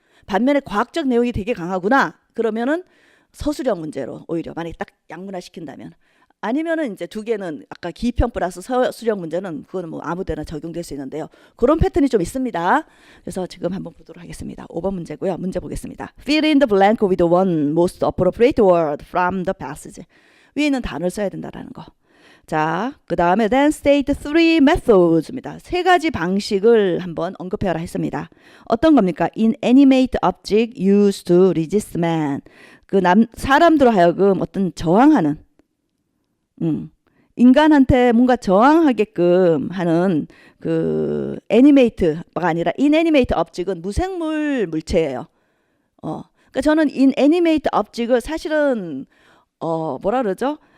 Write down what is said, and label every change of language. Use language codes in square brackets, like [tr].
[ko] 반면에 과학적 내용이 되게 강하구나. 그러면은 서술형 문제로 오히려 만약에 딱 양분화 시킨다면 아니면은 이제 두 개는 아까 기평 플러스 서술형 문제는 그거는 뭐 아무데나 적용될 수 있는데요. 그런 패턴이 좀 있습니다. 그래서 지금 한번 보도록 하겠습니다. 5번 문제고요. 문제 보겠습니다. [en] Fill in the blank with one most appropriate word from the passage. [ko] 위에 있는 단어를 써야 된다라는 거. 자, 그 다음에 [en] then state three methods [ko] 입니다. 세 가지 방식을 한번 언급해라 했습니다. 어떤 겁니까? [en] Inanimate object used to resist man. [ko] 사람들로 하여금 어떤 저항하는 인간한테 뭔가 저항하게끔 하는 그 애니메이트가 아니라 inanimate object은 무생물 물체예요. 그러니까 저는 inanimate object을 사실은 뭐라 그러죠?